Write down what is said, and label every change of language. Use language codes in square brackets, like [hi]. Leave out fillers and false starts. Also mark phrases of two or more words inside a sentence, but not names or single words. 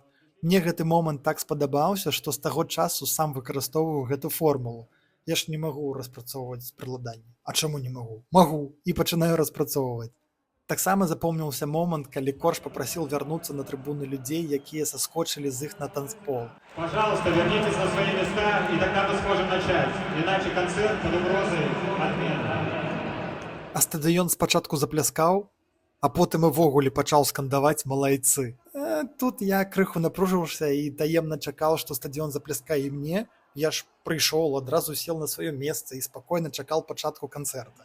[be] Мне гэты момант так спадабаўся, што з таго часу сам выкарыстоўваю гэту формулу. Я ж не магу распрацоўваць прыладанні. А чаму не магу? Магу. І пачынаю распрацоўваць. Таксама запомніўся момант, калі Корж папрасіў вярнуцца на трыбуны людзей, якія саскочылі з іх на танцпол. [ru] Пожалуйста, вернитесь на свои места, и тогда мы сможем начать. Иначе концерт под угрозой отмены. [be] А стадыён спачатку запляскаў, а потым увогуле пачаў скандаваць малайцы. Тут я крыху напружыўся і таемна чакаў, што стадыён запляскае і мне. Я ж прыйшоў, адразу сел на сваё месца і спакойна чакаў пачатку канцэрта.